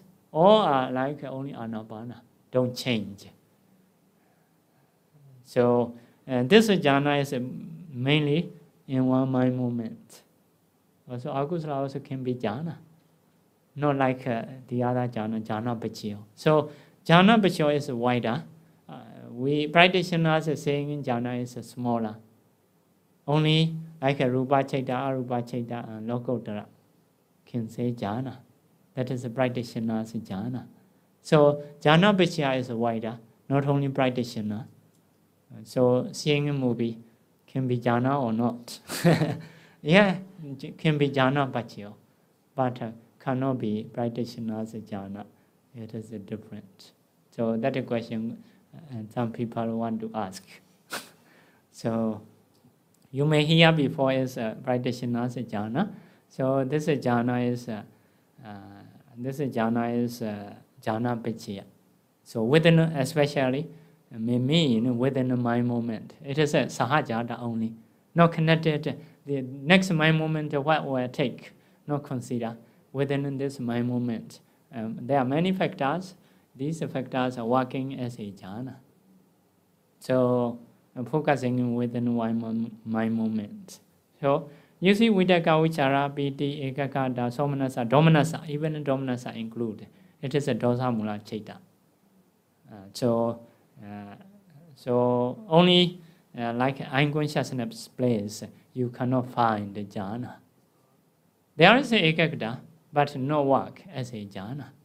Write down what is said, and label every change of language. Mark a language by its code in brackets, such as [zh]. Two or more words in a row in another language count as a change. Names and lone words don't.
[en] Or like only Anapana. Don't change. So this jhana is mainly in one mind moment. Also akusala also can be jhana. Not like the other jhana, [pi] jhana paccaya. [en] So [pi] jhana paccaya [en] is wider. We practitioners are saying jhana is smaller. Only like a [pi] rupa chaita, arupa chaita, [en] and lokotara can say jhana. That is the practitioner's jhana. So [pi] jhana paccaya [en] is wider, not only practitioner. So seeing a movie can be jhana or not. Yeah, can be [pi] jhana paccaya, [en] but cannot be practitioner's jhana. It is different. So that is a question some people want to ask. So you may hear before is practitioner's jhana. So this jhana is [pi] jhana paccaya. [en] So within, especially, may mean within the mind moment. It is a sahajata only, not connected. The next mind moment, what will I take? Not consider within this mind moment. There are many factors. These factors are working as a jhana. So focusing within one mind moment. So you see, [pi] vidaka, vichara, piti, ekakata, somanasa, domanasa, even domanasa include. [en] It is a [pi] dosa mula chaita. [en] So only like unconsciousness place, you cannot find the jhana. There is a ekakata, but no work as a jhana.